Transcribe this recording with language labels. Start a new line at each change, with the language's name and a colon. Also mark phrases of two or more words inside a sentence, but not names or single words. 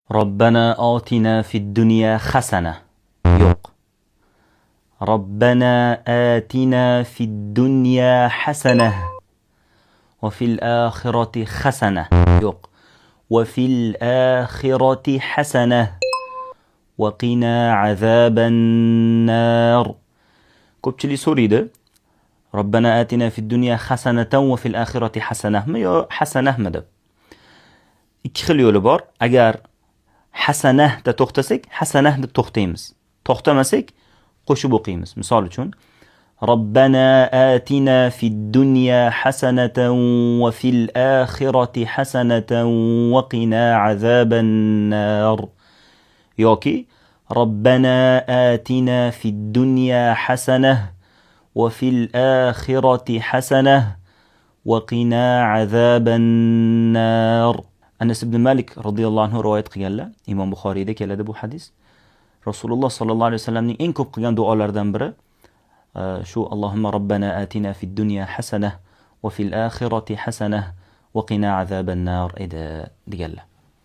Arabic: ربنا آتنا في الدنيا حسنة.
Uzbek: Yo'q.
Arabic: ربنا آتنا في الدنيا حسنة وفي الآخرة حسنة.
Uzbek: Yo'q.
Arabic: وفي الآخرة حسنة وقنا عذاب النار.
Uzbek: Ko'pchilik so'raydi.
Arabic: ربنا آتنا في الدنيا حسنة وفي الآخرة
Uzbek: hasanahmi yo hasanahmi deb. Ikki xil yo'li bor. Agar hasanah da to'xtasak, hasanah deb to'xtaymiz. To'xtamasak, qo'shib o'qiymiz. Misol uchun,
Arabic: ربنا آتنا في الدنيا حسنة وفي الآخرة حسنة وقنا عذاب النار. Yoki ربنا آتنا في الدنيا حسنة وفي الآخرة حسنة وقنا عذاب النار.
Uzbek: Anas ibn Malik
Arabic: رضي الله عنه
Uzbek: rivoyat qilganlar. Imom Buxoriyda keladi bu hadis. Rasululloh
Arabic: صلى الله عليه
Uzbek: vasallamning eng ko'p qilgan duolaridan biri shu
Arabic: اللهم ربنا آتنا في الدنيا حسنة وفي الآخرة حسنة وقنا عذاب النار
Uzbek: edi deganlar.